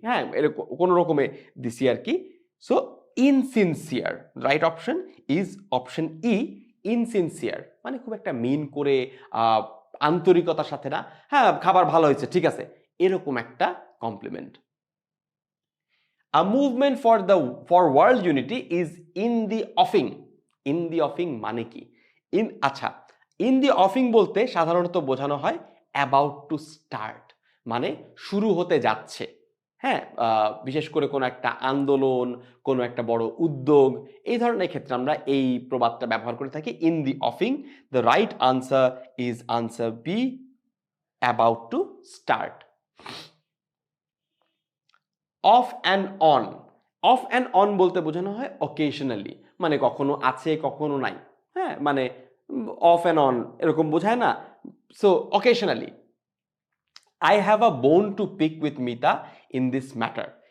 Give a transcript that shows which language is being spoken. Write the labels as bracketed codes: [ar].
[bn] হ্যাঁ, এরকম কোনো রকমে দিছি আর কি। [en] so insincere, right option is option E, [bn] ইনসিনসিয়ার মানে খুব একটা মিন করে আন্তরিকতার সাথে না, হ্যাঁ খাবার ভালো হয়েছে ঠিক আছে, এরকম একটা complement. [en] A movement for world unity is in the offing. [bn] In the offing মানে কি? আচ্ছা, in the offing বলতে সাধারণত বোঝানো হয় [en] about to start, [bn] মানে শুরু হতে যাচ্ছে। হ্যাঁ, বিশেষ করে কোনো একটা আন্দোলন, কোনো একটা বড় উদ্যোগ, এই ধরনের ক্ষেত্রে আমরা এই প্রবাদটা ব্যবহার করে থাকি, in the offing. [en] The right answer is answer B, about to start. [bn] Of and on, of and on বলতে বোঝানো হয় অকেশনালি, মানে কখনো আছে কখনো নাই। হ্যাঁ, মানে অফ অ্যান্ড অন এরকম বোঝায় না, so occasionally. [en] I have a bone to pick with Mita in this matter.